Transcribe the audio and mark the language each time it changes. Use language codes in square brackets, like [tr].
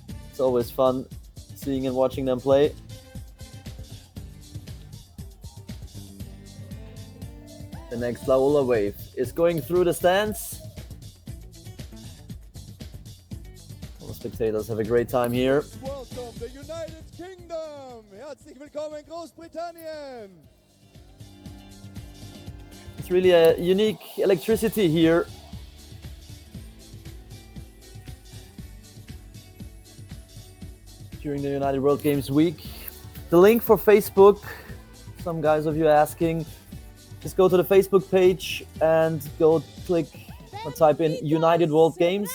[en] It's always fun seeing and watching them play. The next La Ola wave is going through the stands. All the spectators have a great time here. Welcome the United Kingdom. [de] Herzlich willkommen Großbritannien. [en] It's really a unique electricity here. During the United World Games week. The link for Facebook, some guys of you asking, just go to the Facebook page and go click or type in United World Games.